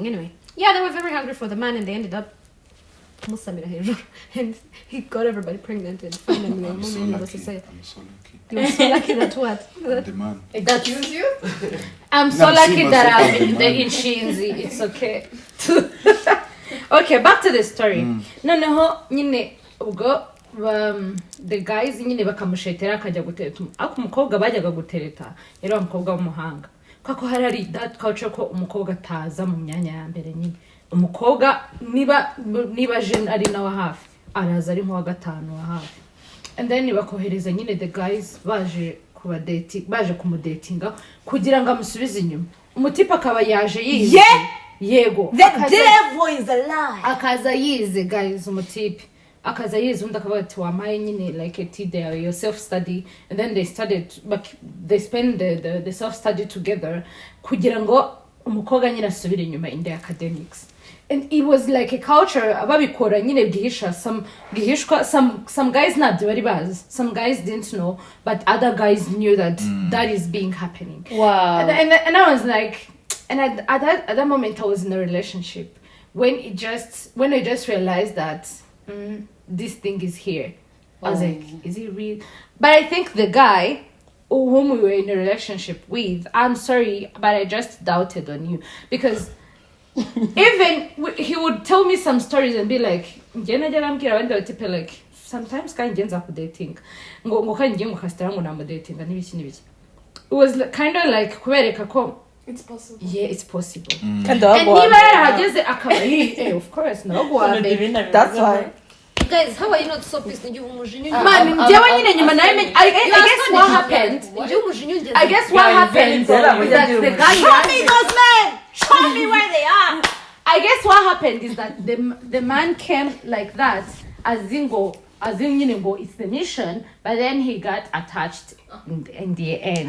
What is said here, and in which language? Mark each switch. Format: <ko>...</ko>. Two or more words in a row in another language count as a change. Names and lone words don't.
<en>Anyway, yeah, they were very hungry for the man, and they ended up and he got everybody pregnant and finally I'm so lucky. You were so lucky that what? The man. Excuse you? I'm so lucky that I'm in the Inshinzi. It's okay. Okay, back to the story.</en> <rw>Noneho nyine ubwo</rw> <en>the guys</en> <rw>nyine bakamushetera akajya gutereta ako umukobwa bajyaga gutereta rero umukobwa w'umuhanga kwako hari</rw> <en>that culture</en> <rw>ko umukobwa ataza mu myanya ya mbere nyine umukobwa niba jeune ari nawe hafi araza ari nko gatanu wa hafi,</rw> <en>and then</en> <rw>bakohereza nyine</rw> <en>the guys</en> <rw>baje kumudatinga kugira ngo amusubize inyuma. Umutipe akaba yaje yize yego</rw> <en>the devil is a lie.</en> <rw>Akaza yize guys, umutipe akaza yize undi akavuga ati wamaye nyine</rw> <en>like your self study, and then they spend the self study together</en> <rw>kugira ngo umukobwa nyine asubire inyuma</rw> <en>in the academics. And it was like a culture</en> <rw>ababikora nyine bwihisha</rw> <en>some guys</en> <rw>nabyo bari bazi,</rw> <en>some guys didn't know, but other guys knew that that is being happening. Wow. And I was like, and at that moment I was in a relationship when I just realized that this thing is here. I was like, is it real? But I think the guy whom we were in a relationship with, I'm sorry, but I just doubted on you because even he would tell me some stories and be like, like sometimes</en> <rw>kanjenza ku dating ngo kanjye ngo kastara ngo na dating n'ibiki.</rw> <en>It was kind of like</en> <rw>kubereka ko</rw> <en>it's possible. Yeah, it's possible. And</en> <rw>niba yarahageze akaba</rw> <en>of course no that's why. Guys, how are you not so pissed? You</en> <rw>umujinya. Man, njyewe nyine nyuma nawe</rw> <en>I guess what happened. I guess what happened is that the guy show me those men. Show me where they are. I guess what happened is that the man came like that as in it's the mission, but then he got attached in the end.</en>